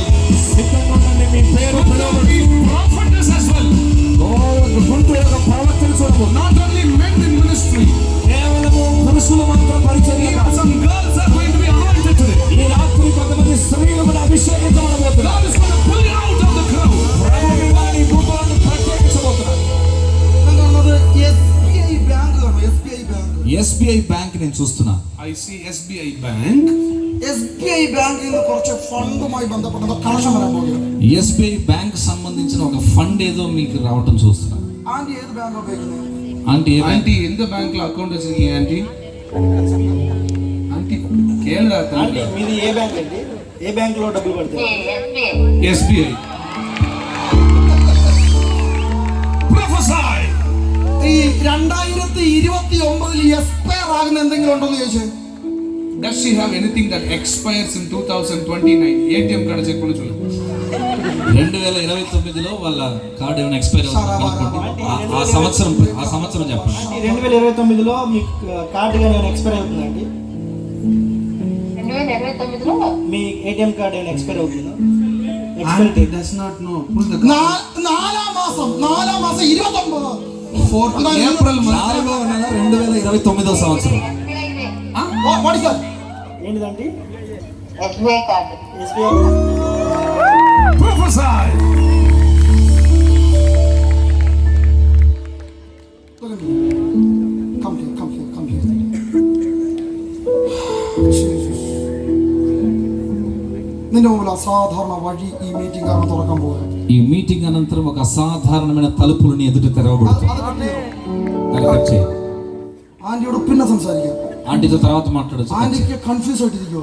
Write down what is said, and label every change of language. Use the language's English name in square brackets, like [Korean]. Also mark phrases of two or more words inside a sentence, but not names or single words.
[Telugu] మీ పేరు [English] Prophetess as well. Not only men in ministry. [Telugu] కేవలము పురుషులు మాత్రం పరిచర్య [English] Even [Telugu] కాదు. [English] some girls are going to be anointed today. [Telugu] ఈ రాత్రి కొంతమంది స్త్రీలు కూడా అభిషేకించబడబోతున్నారు. [English] God is going to pull you out of the crowd. [Telugu] ప్రభువు వారి గుంపులను ప్రత్యేకించబోతున్నారు. [Malayalam] എന്താണ് SBI ബാങ്ക് കാണോ? SBI ബാങ്ക്. [Telugu] ఎస్బీఐ బ్యాంక్ నేను చూస్తున్నా. [English] I see SBI Bank. [Malayalam] SBI ബാങ്കിൽ നിന്ന് കുറച്ച് ഫണ്ടുമായി ബന്ധപ്പെട്ട കണക്ഷൻ വരാൻ പോകുകയാണ്. [Telugu] ఎస్బీఐ బ్యాంక్ సంబంధించిన ఒక ఫండ్ ఏదో మీకు రావటం చూస్తున్నా. [Malayalam] ആന്റി ഏത് ബാങ്ക് ഉപയോഗിക്കുന്നത്? [Telugu] అంటే ఏ బ్యాంక్? [English] Auntie, in the bank account is auntie. Auntie, [Telugu] కేరళ అంటే మీది ఏ బ్యాంక్ అండి? ఏ బ్యాంక్ లో డబ్బులు పడతాయి? SBI. SBI. [English] Prophesy. [Malayalam] ഈ 2029 എക്സ്പയർ ആകുന്ന എന്തെങ്കിലും ഉണ്ടോ എന്ന് ചോദിച്ചു. [English] Does she have anything that expires in 2029? ATM card check [Tamil] பண்ண சொல்லு. [Telugu] 2029లో వాళ్ళ కార్డు ఏమైనా ఎక్స్పైర్ అవుతుంది ఆ సంవత్సరం చెప్పండి. 2029లో మీ కార్డు కానీ ఏమైనా ఎక్స్పైర్ అవుతుందండి? 2029లో మీ ఏటీఎం కార్డు ఏమైనా ఎక్స్పైర్ అవుతుందా? [English] Auntie does not know. Pull the card. [Malayalam] നാലാം മാസം 29. [English] 4th April month. [Telugu] 4వ నెల 2029వ సంవత్సరం. SBI దే. [English] What is that? [Telugu] ఏంటిదండి? SBI కార్డు. ఎస్బీఐ. [English] Prophesy. Look at me. Come here. Jesus. [Malayalam] നിന്റെ മുമ്പിൽ അസാധാരണ വഴി ഈ മീറ്റിംഗ് കാരണം തുറക്കാൻ പോകുക. [Telugu] ఈ మీటింగ్ అనంతరం ఒక అసాధారణమైన తలుపులు నీ ఎదుట తెరవబడుతుంది. [Malayalam] അത് കട്ട് ചെയ്തോ? [Telugu] అది కట్ చేయి. [Malayalam] ആന്റിയോട് പിന്നെ സംസാരിക്കാം. [Telugu] ఆంటీతో తర్వాత మాట్లాడచ్చు. [Malayalam] ആന്റിക്ക് കൺഫ്യൂസ് ആയിട്ടിരിക്കുവോ?